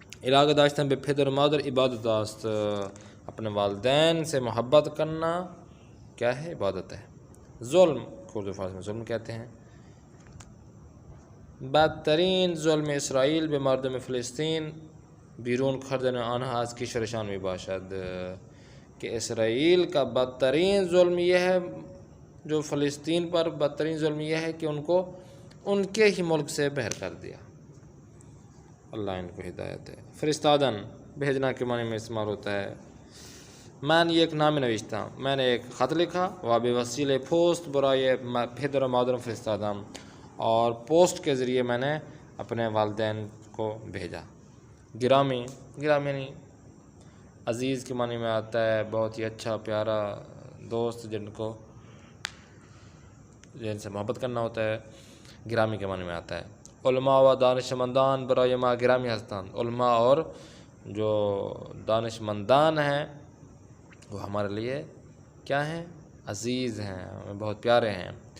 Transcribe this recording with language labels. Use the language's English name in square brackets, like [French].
[Persian] علاقہ داشتن بے پدر و مادر عبادت است. [Urdu] اپنے والدین سے محبت کرنا کیا ہے؟ عبادت ہے. ظلم اردو فارسی میں ظلم کہتے ہیں. [Persian] بدترین ظلم اسرائیل به مردم فلسطین بیرون کردن آنها از کشورشان می باشد. [Urdu] کہ اسرائیل کا بدترین ظلم یہ ہے، جو فلسطین پر بدترین ظلم یہ ہے کہ ان کو ان کے ہی ملک سے باہر کر دیا. اللہ ان کو ہدایت ہے. فرستادن بھیجنا کے معنی میں استعمال ہوتا ہے. [Persian] من یک نامه نوشتم، [Urdu] میں نے ایک خط لکھا. [Persian] و به وسیله پست برای پدر و مادرم فرستادم، [Urdu] اور پوسٹ کے ذریعے میں نے اپنے والدین کو بھیجا. گرامی یعنی عزیز کے معنی میں آتا ہے، بہت ہی اچھا پیارا دوست جن سے محبت کرنا ہوتا ہے. گرامی کے معنی میں آتا ہے. [Persian] علماء و دانشمندان برای ما گرامی هستند. [Urdu] علماء اور جو دانشمندان ہیں وہ ہمارے لیے کیا ہیں؟ عزیز ہیں، ہمیں بہت پیارے ہیں.